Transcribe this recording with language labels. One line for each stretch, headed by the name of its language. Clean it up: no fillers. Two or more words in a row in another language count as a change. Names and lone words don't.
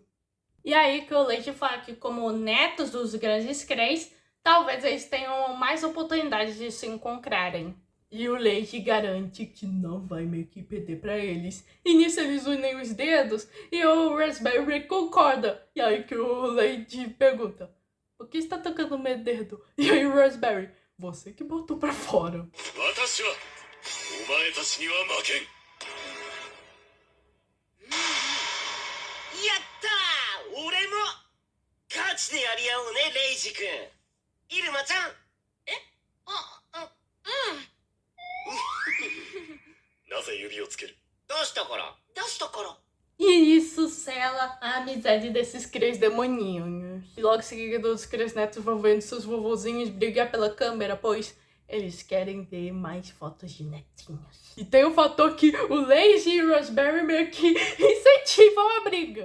Portuguese: E aí que o Lady fala que como netos dos grandes Kreis, talvez eles tenham mais oportunidades de se encontrarem. E o Lady garante que não vai meio que perder pra eles. E nisso eles unem os dedos e o Raspberry concorda. E aí que o Lady pergunta: por que está tocando meu dedo? E aí o Raspberry: você que botou pra fora.
Japanese: イルマちゃん。なぜ指をつける？出したから。出したから。
Portuguese: E isso sela a amizade desses três demoninhos. E logo em seguida os três netos vão vendo seus vovozinhos brigar pela câmera, pois eles querem ver mais fotos de netinhos. E tem o fator que o Lazy e o Raspberry meio que incentivam a briga.